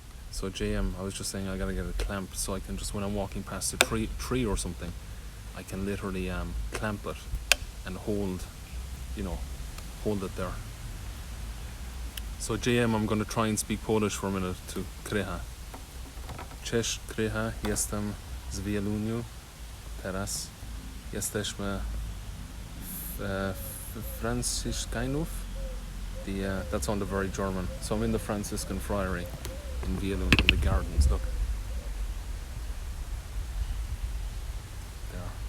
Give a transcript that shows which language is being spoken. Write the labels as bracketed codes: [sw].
[en] So JM, I was just saying I gotta get a clamp so I can just, when I'm walking past a tree or something, I can literally clamp it and hold it there. So JM, I'm gonna try and speak Polish for a minute to krycha. [pl] Cześć krycha, jestem z Wieluniu. Teraz jesteśmy w Franciszkanów. [en] That sounded very German. So I'm in the Franciscan Friary in Wielun, in the gardens. Look. There.